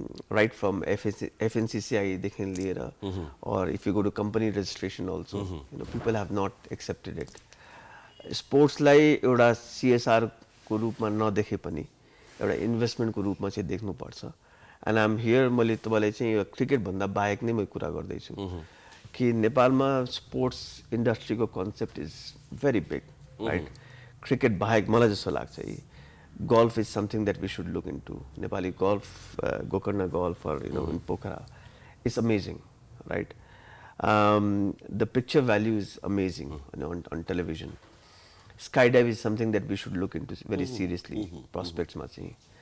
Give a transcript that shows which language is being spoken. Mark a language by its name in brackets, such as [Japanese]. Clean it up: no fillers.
[English] Right from FNCCI [Nepali] देखि लिएर [English] or if you go to company registration also, people have not accepted it. [Nepali] स्पोर्ट्सलाई एउटा CSR को रूपमा नदेखे पनि एउटा इन्भेस्टमेन्ट को रूपमा चाहिँ देख्नु पर्छ. [English] and I am here [Nepali] मैले तपाईलाई चाहिँ यो क्रिकेट भन्दा बाहेक नै म कुरा गर्दै छु कि नेपालमा sports इन्डस्ट्रीको concept [English] Is very big, right? [Nepali] Cricket बाहेक मलाई जस्तो लाग्छ [English] golf is something that we should look into. Nepali golf, Gokarna golf, or in Pokhara, it's amazing, right? The picture value is amazing, on television. Skydive is something that we should look into very seriously. Prospects machi.